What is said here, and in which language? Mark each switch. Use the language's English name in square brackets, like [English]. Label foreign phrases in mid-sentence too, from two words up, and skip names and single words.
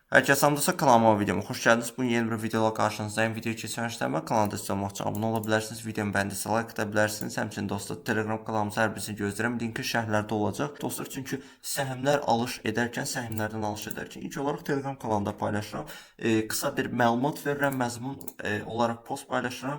[Turkish] Herkese hamdolsun, kanalıma videoma hoş geldiniz. Bugün yeni bir videoda karşınızdayım. [Azerbaijani] Videoyu keçmişdən və kanalda istəmək üçün abunə ola bilərsiniz. Videomu bəyəndiysə like ata bilərsiniz. Həmçinin dostlar Telegram kanalımızın hər birisini gözləyirəm. Linki şərhlərdə olacaq. Dostlar çünki səhmlər alış edərkən, səhmlərdən alış edərkən ilk olaraq Telegram kanalında paylaşıram. Qısa bir məlumat verirəm, məzmun olaraq post paylaşıram.